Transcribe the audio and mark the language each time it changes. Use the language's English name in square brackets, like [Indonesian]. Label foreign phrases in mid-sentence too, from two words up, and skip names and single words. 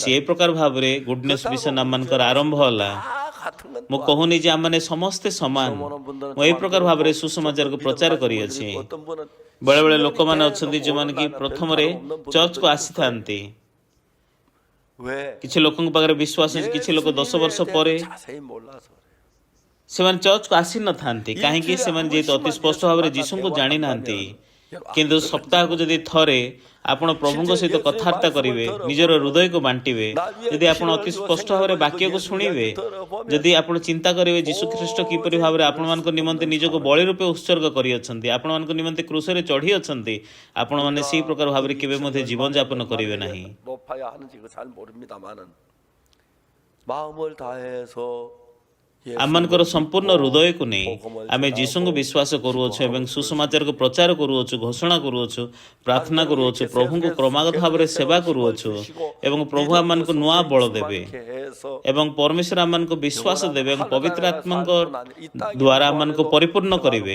[Odia] ଏହି ପ୍ରକାର ଭାବରେ ଗୁଡନେସ୍ ମିଶନ ଆମମାନଙ୍କର ଆରମ୍ଭ ହେଲା। ମୁଁ କହୁନି ଯେ ଆମମାନେ ସମସ୍ତେ ସମାନ, ମୁଁ ଏହି ପ୍ରକାର ଭାବରେ ସୁସମାଚାରକୁ ପ୍ରଚାର କରିଅଛି। ବେଳେବେଳେ ଲୋକମାନେ ଅଛନ୍ତି ଯେଉଁମାନେ କି ପ୍ରଥମରେ ଚର୍ଚ୍ଚକୁ ଆସିଥାନ୍ତି, କିଛି ଲୋକଙ୍କ ପାଖରେ ବିଶ୍ୱାସ ଅଛି, କିଛି ଲୋକ 10 ବର୍ଷ ପରେ [Korean] 자세히 몰라서 [Odia] ସେମାନେ ଚର୍ଚ୍ଚକୁ ଆସିନଥାନ୍ତି। କାହିଁକି? ସେମାନେ ଯେହେତୁ ଅତି ସ୍ପଷ୍ଟ ଭାବରେ ଯୀଶୁଙ୍କୁ ଜାଣିନାହାନ୍ତି। କିନ୍ତୁ ସପ୍ତାହକୁ ଯଦି ଥରେ ଆପଣ ପ୍ରଭୁଙ୍କ ସହିତ କଥାବାର୍ତ୍ତା କରିବେ, ନିଜର ହୃଦୟକୁ ବାଣ୍ଟିବେ, ଯଦି ଆପଣ ଅତି ସ୍ପଷ୍ଟ ଭାବରେ ବାକ୍ୟକୁ ଶୁଣିବେ, ଯଦି ଆପଣ ଚିନ୍ତା କରିବେ ଯୀଶୁଖ୍ରୀଷ୍ଟ କିପରି ଭାବରେ ଆପଣମାନଙ୍କ ନିମନ୍ତେ ନିଜକୁ ବଳି ରୂପେ ଉତ୍ସର୍ଗ କରିଅଛନ୍ତି, ଆପଣମାନଙ୍କ ନିମନ୍ତେ କ୍ରୁଶରେ ଚଢ଼ି ଅଛନ୍ତି, ଆପଣମାନେ ସେହି ପ୍ରକାର ଭାବରେ କେବେ ମଧ୍ୟ ଜୀବନଯାପନ କରିବେ ନାହିଁ। [Korean] 높아야 하는지 잘 모릅니다만은 마음을 다해서 [Odia] ଆମମାନଙ୍କର ସମ୍ପୂର୍ଣ୍ଣ ହୃଦୟକୁ ନେଇ ଆମେ ଯୀଶୁଙ୍କୁ ବିଶ୍ୱାସ କରୁଅଛୁ ଏବଂ ସୁସମାଚାରକୁ ପ୍ରଚାର କରୁଅଛୁ, ଘୋଷଣା କରୁଅଛୁ, ପ୍ରାର୍ଥନା କରୁଅଛୁ, ପ୍ରଭୁଙ୍କୁ କ୍ରମାଗତ ଭାବରେ ସେବା କରୁଅଛୁ, ଏବଂ ପ୍ରଭୁ ଆମମାନଙ୍କୁ ନୂଆ ବଳ ଦେବେ ଏବଂ ପରମେଶ୍ୱର ଆମମାନଙ୍କୁ ବିଶ୍ୱାସ ଦେବେ ଏବଂ ପବିତ୍ର ଆତ୍ମାଙ୍କ ଦ୍ୱାରା ଆମମାନଙ୍କୁ ପରିପୂର୍ଣ୍ଣ କରିବେ।